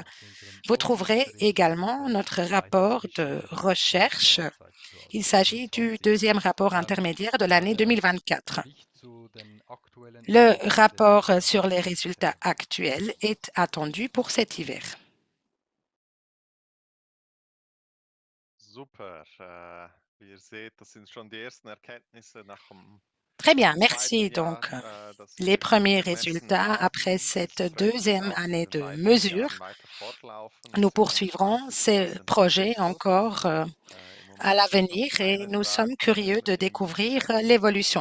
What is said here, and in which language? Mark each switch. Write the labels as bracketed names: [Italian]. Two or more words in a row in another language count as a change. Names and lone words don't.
[French] Vous trouverez également notre rapport de recherche. Il s'agit du deuxième rapport intermédiaire de l'année 2024. Le rapport sur les résultats actuels est attendu pour cet hiver. Super. [German] Wie ihr seht, das sind schon die ersten Erkenntnisse nach dem [French] Très bien, merci. Donc, les premiers résultats après cette deuxième année de mesure. Nous poursuivrons ces projets encore à l'avenir et nous sommes curieux de découvrir l'évolution.